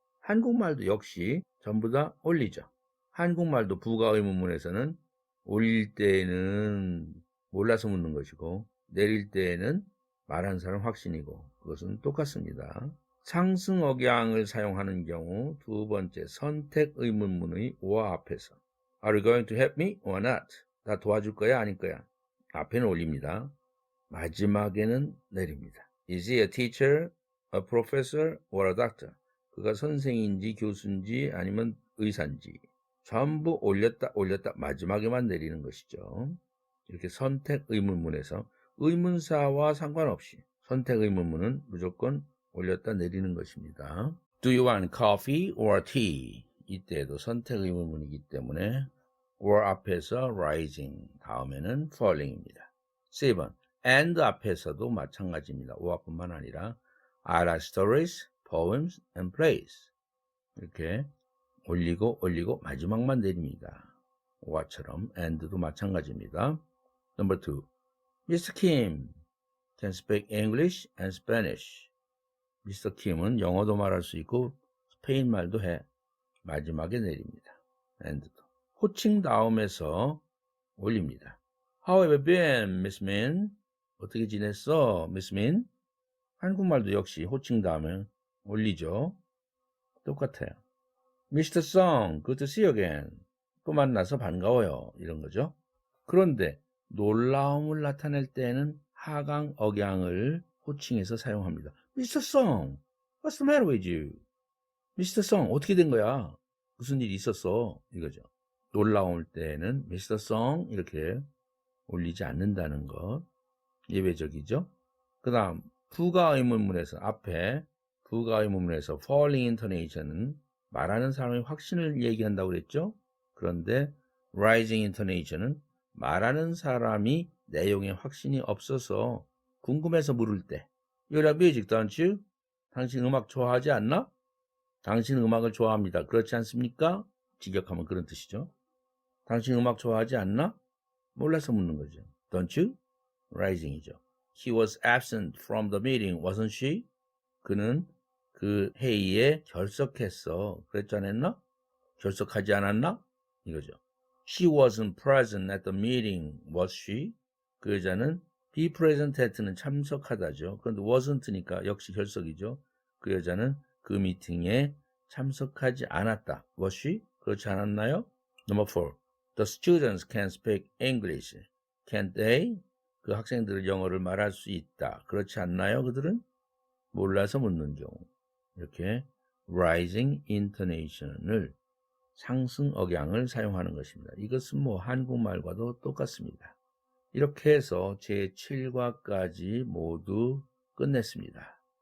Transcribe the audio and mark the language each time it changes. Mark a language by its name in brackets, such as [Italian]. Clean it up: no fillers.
[Korean] 한국말도 역시 전부 다 올리죠. 한국말도 부가 의문문에서는 올릴 때에는 몰라서 묻는 것이고 내릴 때에는 말하는 사람 확신이고 그것은 똑같습니다. 상승 억양을 사용하는 경우 두 번째 선택 의문문의 or 앞에서 [English] Are you going to help me or not? [Korean] 나 도와줄 거야 아닐 거야? 앞에는 올립니다. 마지막에는 내립니다. [English] Is he a teacher, a professor, or a doctor? [Korean] 그가 선생인지 교수인지 아니면 의사인지 전부 올렸다 마지막에만 내리는 것이죠. 이렇게 선택 의문문에서 의문사와 상관없이 선택 의문문은 무조건 올렸다 내리는 것입니다. [English] Do you want coffee or tea? [Korean] 이때도 선택 의문문이기 때문에 or 앞에서 rising, 다음에는 falling입니다. 7번, and 앞에서도 마찬가지입니다. or뿐만 아니라 [English] I like stories, poems, and plays. [Korean] 이렇게 올리고 마지막만 내립니다. or처럼 and도 마찬가지입니다. [English] Number 2, Mr. Kim can speak English and Spanish. Mr. [Korean] Kim은 영어도 말할 수 있고 스페인 말도 해. 마지막에 내립니다. and도. 호칭 다음에서 올립니다. [English] How have you been, Miss Min? [Korean] 어떻게 지냈어, Miss Min? 한국말도 역시 호칭 다음에 올리죠. 똑같아요. Mr. [English] Song, good to see you again. [Korean] 또 만나서 반가워요. 이런 거죠. 그런데 놀라움을 나타낼 때는 하강 억양을 호칭해서 사용합니다. [English] Mr. Song, what's the matter with you? Mr. [Korean] Song, 어떻게 된 거야? 무슨 일이 있었어? 이거죠. 놀라울 때는 Mr. Song 이렇게 올리지 않는다는 것. 예외적이죠. 그 다음 부가 의문문에서 앞에 부가 의문문에서 falling intonation은 말하는 사람의 확신을 얘기한다고 그랬죠. 그런데 rising intonation은 말하는 사람이 내용에 확신이 없어서 궁금해서 물을 때 [English] You like music, don't you? [Korean] 당신 음악 좋아하지 않나? 당신 음악을 좋아합니다. 그렇지 않습니까? 직역하면 그런 뜻이죠. 당신 음악 좋아하지 않나? 몰라서 묻는 거죠. [English] Don't you? [Korean] rising이죠. [English] He was absent from the meeting, wasn't she? [Korean] 그는 그 회의에 결석했어. 그랬지 않았나? 결석하지 않았나? 이거죠. She wasn't present at the meeting, was she? 그 여자는 be present at는 참석하다죠. 그런데 wasn't니까 역시 결석이죠. 그 여자는 그 미팅에 참석하지 않았다. [English] Was she? [Korean] 그렇지 않았나요? [English] Number 4. The students can speak English. Can they? [Korean] 그 학생들은 영어를 말할 수 있다. 그렇지 않나요? 그들은? 몰라서 묻는 경우. 이렇게 rising intonation을 상승 억양을 사용하는 것입니다. 이것은 한국말과도 똑같습니다. 이렇게 해서 제7과까지 모두 끝냈습니다.